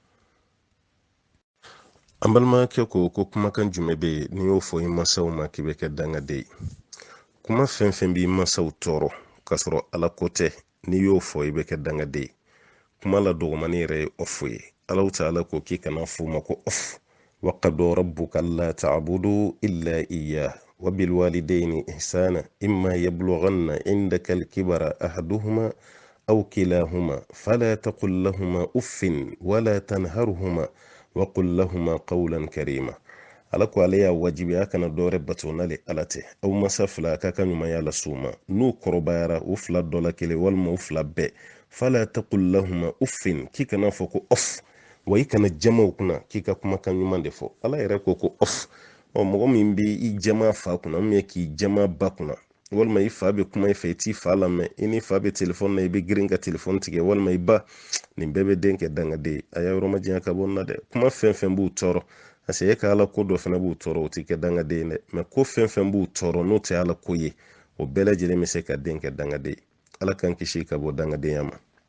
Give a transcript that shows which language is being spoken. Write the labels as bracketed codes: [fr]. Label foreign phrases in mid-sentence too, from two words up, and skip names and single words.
[bm] an balimakɛ ko kumakan jumɛn bɛ yen n'i y'o fɔ i mansaw ma k'i bɛ kɛ dangaden ye kuma fɛn fɛn b'i mansaw tɔɔrɔ k'a sɔrɔ ala ko tɛ n'i y'o fɔ i bɛ kɛ dangaden ye kuma la dɔgɔmani yɛrɛ ye ɔfu ye ala ta'ala ko k'i kana f'u ma ko ɔfu [ar] وقضى ربك ألا تعبدوا إلا إياه وبالوالدين إحسانا إما يبلغن عندك الكبر أحدهما أو كلاهما فلا تقل لهما أف ولا تنهرهما وقل لهما قولا كريما [bm] ala ko ale y'a wajibiya kana dɔwɛrɛ bato n'ale ala tɛ aw masa fila k'a ka ɲumanya la s'u ma n'u kɔrɔbayara u fila dɔ la kelen walima u fila bɛɛ [ar] فلا تقل لهما أف [bm] k'i kana fɔ ko off wa i kana jamaw kunna k'i ka kumakan ɲuman de fɔ ala yɛrɛ ko ko off mɔgɔ min bɛ i jɛma fa kunna k'i jɛma ba kunna walima i fa bɛ kuma i fɛ i t'i fa lamɛn i ni fa bɛ telefɔni na i bɛ girin ka telefɔni tigɛ walima i ba nin bɛɛ bɛ den kɛ dangaden ye a y'a yɔrɔ ma janya ka bɔ nin na dɛ kuma fɛn fɛn b'u tɔɔrɔ [fr] parce que [bm] e ka ala ko dɔ fana b'u tɔɔrɔ o tɛ kɛ dangaden ye dɛ mɛ ko fɛn fɛn b'u tɔɔrɔ n'o tɛ ala ko ye o bɛɛ lajɛlen bɛ se ka den kɛ dangaden ye ala k'an kisi ka bɔ dangadenya ma.